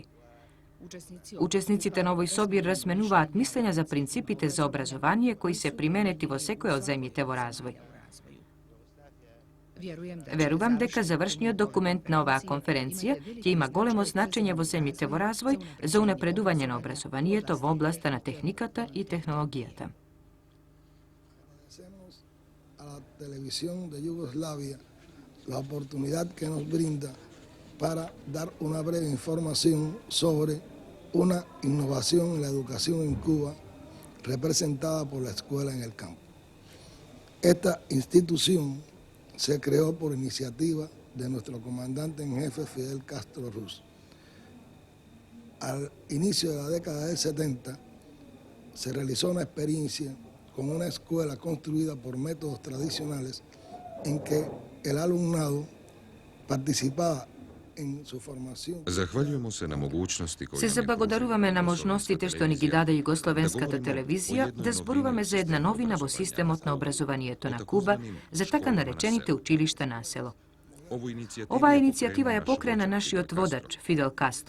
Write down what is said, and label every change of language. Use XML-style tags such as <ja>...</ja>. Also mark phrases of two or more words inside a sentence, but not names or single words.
<mk>Учесниците на овој собир разменуваат мислења за принципите за образование кои се применети во секоја од земјите во развој. Верувам дека завршниот документ на оваа конференција ќе има големо значење во земјите во развој за унапредување на образованието во областа на техниката и технологијата.</mk> <es>La oportunidad que nos brinda para dar una breve información sobre una innovación en la educación en Cuba representada por la escuela en el campo. Esta institución se creó por iniciativa de nuestro comandante en jefe Fidel Castro Ruz. Al inicio de la década del 70 se realizó una experiencia con una escuela construida por métodos tradicionales en que el alumnado participaba en su formación.</es> <mk>Захвалјуваме се на могуćности кои Се заблагодаруваме на можностите што ни ги даде Југословенската телевизија да зборуваме за една новина во системот на образованието на Куба, за така наречените училишта на село. Оваа иницијатива ја покрена нашиот водач Фидел Кастро.</mk>